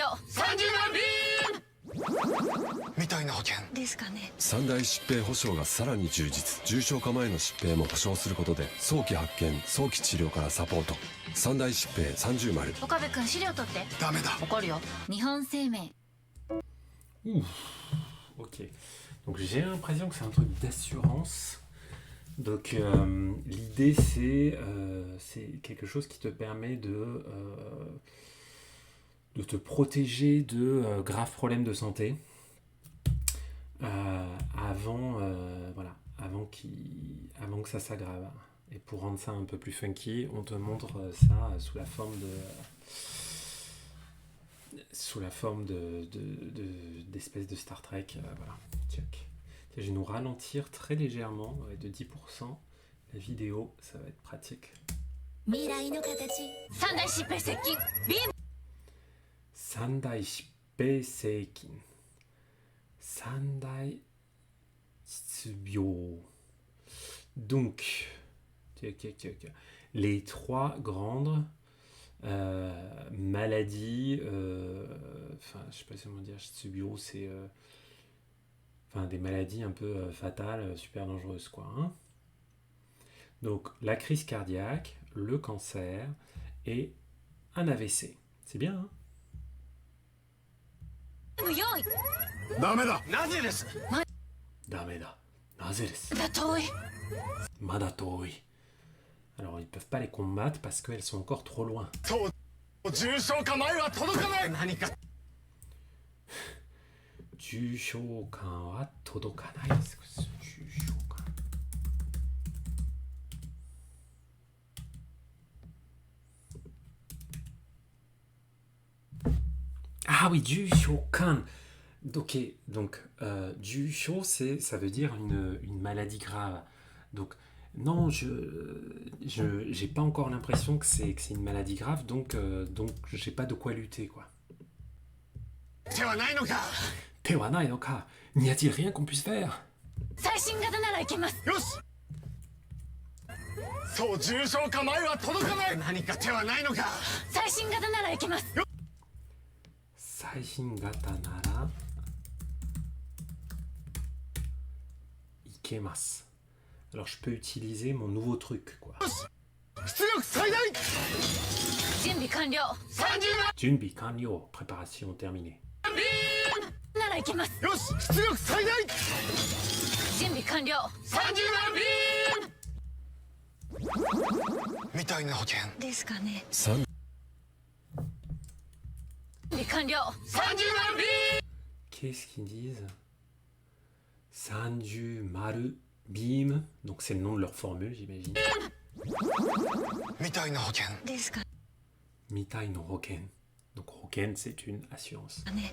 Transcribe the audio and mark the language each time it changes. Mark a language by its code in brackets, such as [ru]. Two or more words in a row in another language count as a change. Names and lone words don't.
[ja] 30 万ビームみたいな保険ですかね。三大疾病保障がさらに充実。重症化前の疾病も保障することで早期発見早期治療からサポート。三大疾病30丸。岡部君資料取って。ダメだ。怒るよ。日本生命。 [fr] Ouh. Ok. Donc j'ai l'impression que c'est un truc d'assurance. Donc l'idée c'est quelque chose qui te permet de te protéger de graves problèmes de santé avant que ça s'aggrave. Et pour rendre ça un peu plus funky, on te montre ça sous la forme d'espèces de Star Trek. Voilà. Check. Je vais nous ralentir très légèrement de 10%. La vidéo, ça va être pratique. [ja] 未来の形。三大疾病接近。ビーム。三大疾病接近. 三大疾病. [fr] Donc, les trois grandes maladies, je sais pas comment dire, Chitsubyo, c'est des maladies un peu fatales, super dangereuses, quoi. Hein. Donc, la crise cardiaque, le cancer et un AVC. C'est bien, hein? [ja] 用意。ダメだ。なぜです？ダメだ。なぜです。まだ遠い。まだ遠い。 [fr] Alors, ils peuvent pas les combattre parce qu'elles sont encore trop loin. [ja] そう重症化前は届かない。何か。重症感は届かないです。 [fr] 重症感。Ah oui, Jushokan. Ok, donc Jusho, ça veut dire une maladie grave. Donc Non, j'ai pas encore l'impression que c'est une maladie grave, donc j'ai pas de quoi lutter, quoi. [ja] 手はないのか。手はないのか, [fr] n'y a-t-il rien qu'on puisse faire? [ja] 最新型ならいけます。よし。そう重症化前は届かない。何か手はないのか。最新型ならいけます。最新型ならいけます. [fr] Alors je peux utiliser mon nouveau truc, quoi. [ja] 出力最大。準備完了。 30万。準備完了, [fr] préparation terminée. [ja] ならいけます。よし出力最大。準備完了。 30万。みたいな保険。ですかね。 3 準備完了。 30万。 [fr] Qu'est-ce qu'ils disent? Sanju Maru Beam. Donc c'est le nom de leur formule, j'imagine. [ja] みたいな保険。ですかみたいの保険. [fr] Donc Hoken, c'est une assurance. [ja] ね。